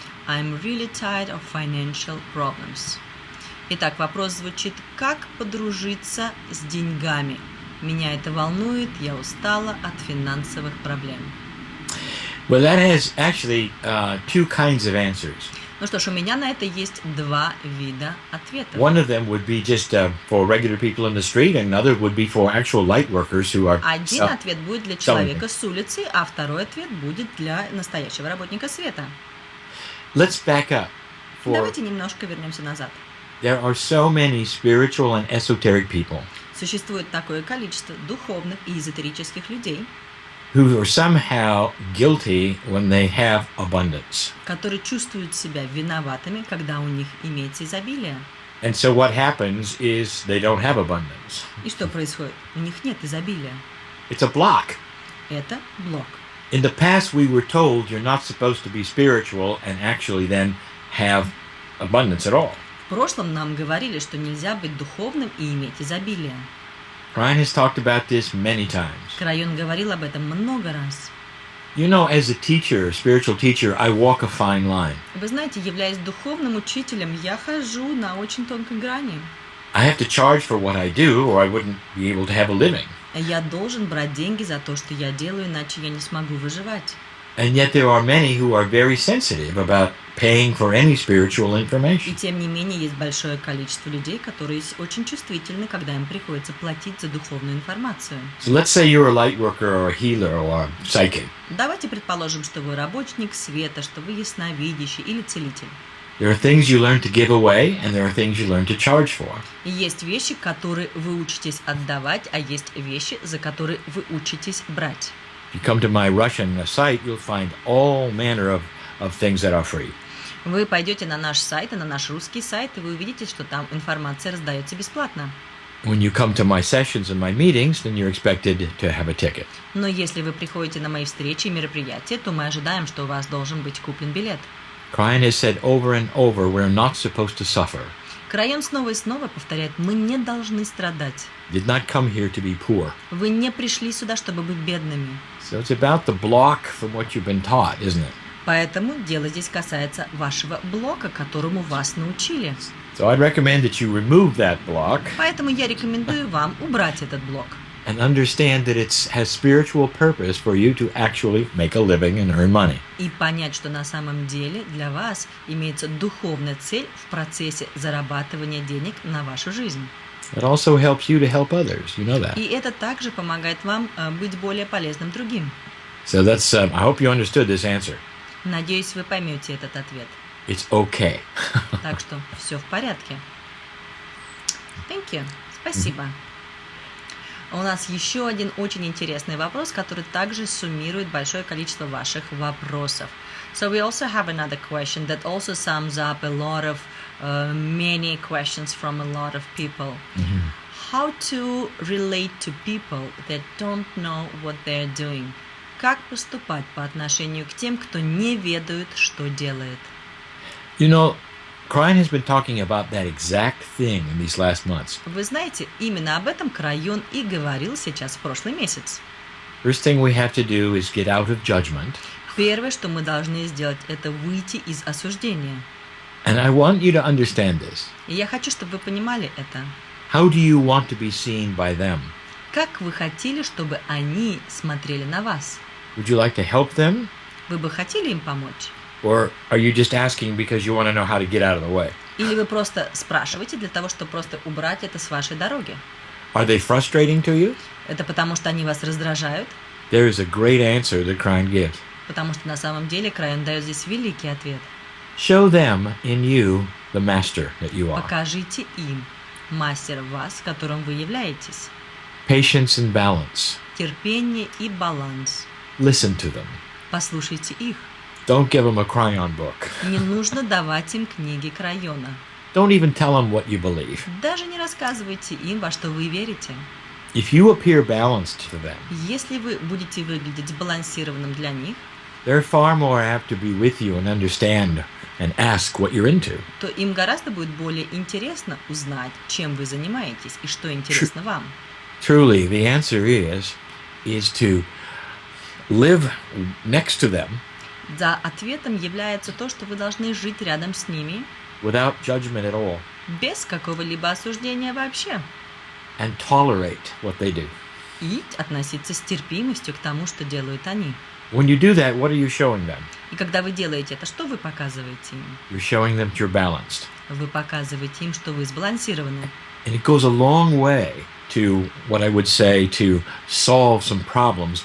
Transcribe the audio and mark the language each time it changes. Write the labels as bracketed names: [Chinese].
[English] I'm really tired of financial problems. [Russian] Итак, вопрос звучит: как подружиться с деньгами? Меня это волнует, я устала от финансовых проблем. [English] Well, that has actually two kinds of answers. [Russian] Ну что ж, у меня на это есть два вида ответов. [English] One of them would be just for regular people in the street, and another would be for actual light workers who are. [Russian] Один ответ будет для человека с улицы, а второй ответ будет для настоящего работника света. [English] Let's back up. [Russian] Давайте немножко вернемся назад. [English] There are so many spiritual and esoteric people [Russian] Существует такое количество духовных и эзотерических людей, [English] who are somehow guilty when they have abundance. [Russian] которые чувствуют себя виноватыми, когда у них имеется изобилие. [English] And so what happens is they don't have abundance. [Russian] И что происходит? У них нет изобилия. [English] It's a block. [Russian] Это блок. [English] In the past, we were told you're not supposed to be spiritual and actually then have abundance at all. [Russian] В прошлом нам говорили, что нельзя быть духовным и иметь изобилие. [English] Ryan has talked about this many times. [Russian] Крайон говорил об этом много раз. [English] You know, as a teacher, a spiritual teacher, I walk a fine line. [Russian] Вы знаете, являясь духовным учителем, я хожу на очень тонкой грани. [English] I have to charge for what I do, or I wouldn't be able to have a living. [Russian] Я должен брать деньги за то, что я делаю, иначе я не смогу выживать. [English] And yet there are many who are very sensitive about paying for any spiritual [Russian] И [English] information. [Russian] тем не менее, есть большое количество людей, которые очень чувствительны, когда им приходится платить за духовную информацию. [English] So let's say you're a light worker or a healer or a psychic. [Russian] Давайте предположим, что вы работник света, что вы ясновидящий или целитель. [English] There are things you learn to give away, and there are things you learn to charge for. [Russian] И есть вещи, которые вы учитесь отдавать, а есть вещи, за которые вы учитесь брать. [English] If you come to my Russian site, you'll find all manner of things that are free. [Russian] Вы пойдете на наш сайт, и на наш русский сайт, и вы увидите, что там информация раздается бесплатно. [English] When you come to my sessions and my meetings, then you're expected to have a ticket. [Russian] Но если вы приходите на мои встречи и мероприятия, то мы ожидаем, что у вас должен быть куплен билет. [English] Kraи has said over and over, we're not supposed to suffer. [Russian] Крайон снова и снова повторяет: мы не должны страдать. [English] Did not come here to be poor. [Russian] Вы не пришли сюда, чтобы быть бедными. [English] So it's about the block from what you've been taught, isn't it? [Russian] Поэтому дело здесь касается вашего блока, которому вас научили. [English] So I'd recommend that you remove that block [Russian] Поэтому я рекомендую вам убрать этот блок. [English] and understand that it has spiritual purpose for you to actually make a living and earn money. [Russian] И понять, что на самом деле для вас имеется духовная цель в процессе зарабатывания денег на вашу жизнь. [English] It also helps you to help others. You know that. [Russian] И это также помогает вам быть более полезным другим. [English] So that's. I hope you understood this answer. [Russian] Надеюсь, вы поймете этот ответ. [English] It's okay. [Russian] Так что все в порядке. [English] Thank you. [Russian] Спасибо. У нас еще один очень интересный вопрос, который также суммирует большое количество ваших вопросов. [English] So we also have another question that also sums up a lot of many questions from a lot of people. How to relate to people that don't know what they're doing? [Russian] Как поступать по отношению к тем, кто не ведает, что делает? [English] You know, Krain has been talking about that exact thing in these last months. [Russian] Вы знаете, именно об этом Краи и говорил сейчас в прошлый месяц. [English] First thing we have to do is get out of judgment. [Russian] Первое, что мы должны сделать, это выйти из осуждения. [English] And I want you to understand this. [Russian] И я хочу, чтобы вы понимали это. [English] How do you want to be seen by them? [Russian] Как вы хотели, чтобы они смотрели на вас? [English] Would you like to help them? [Russian] Вы бы хотели им помочь? [English] Or are you just asking because you want to know how to get out of the way? [Russian] Или вы просто спрашиваете для того, чтобы просто убрать это с вашей дороги? [English] Are they frustrating to you? [Russian] Это потому, что они вас раздражают? [English] There is a great answer that Krain gives. [Russian] Потому что на самом деле Краи дает здесь великий ответ. [English] Show them in you the master that you are. [Russian] Покажите им мастера в вас, которым вы являетесь. [English] Patience and balance. [Russian] Терпение и баланс. [English] Listen to them. [Russian] Послушайте их. [English] Don't give them a crayon book. [Russian] Не нужно давать им книги Краиона. [English] Don't even tell them what you believe. [Russian] Даже не рассказывайте им, во что вы верите. [English] If you appear balanced to them, [Russian] Если вы будете выглядеть сбалансированным для них, [English] they're far more apt to be with you and understand and ask what you're into. [Russian] то им гораздо будет более интересно узнать, чем вы занимаетесь и что интересно вам. [English] Truly, the answer is to live next to them [Russian] За ответом является то, что вы должны жить рядом с ними [English] without judgment at all [Russian] без какого-либо осуждения вообще [English] and tolerate what they do. [Russian] и относиться с терпимостью к тому, что делают они. [English] When you do that, what are you showing them? [Russian] И когда вы делаете это, что вы показываете им? [English] You're showing them that you're balanced. [Russian] Вы показываете им, что вы сбалансированы. [English] And it goes a long way to what I would say to solve some problems